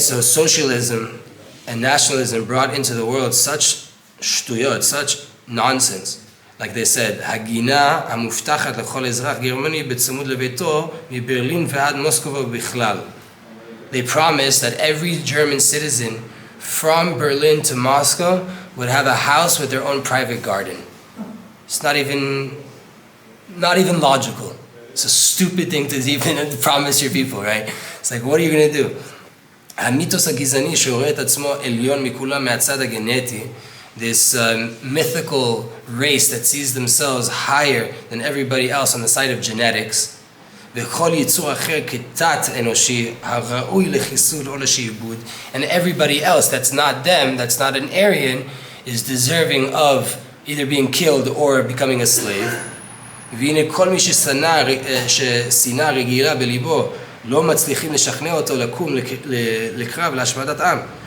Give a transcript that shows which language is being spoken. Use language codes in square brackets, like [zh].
[en] So socialism and nationalism brought into the world such shtuyot, such nonsense. Like they said, [he] הגינה המובטחת לכל אזרח גרמני בצמוד לביתו מברלין ועד מוסקבה בכלל. [en] They promised that every German citizen from Berlin to Moscow would have a house with their own private garden. It's not even logical. It's a stupid thing to even promise your people, right? It's like, what are you going to do? [he] המיתוס הגזעני שרואה את עצמו עליון מכולם מהצד הגנטי, [en] this mythical race that sees themselves higher than everybody else on the side of genetics, [he] וכל יצור אחר כתת אנושי הראוי לחיסול או לשעבוד, [en] and everybody else that's not them, that's not an Aryan, is deserving of either being killed or becoming a slave. [he] והנה כל מי ששנאה רגילה בליבו לא מצליחים לשכנע אותו לקום לקרב להשמדת עם.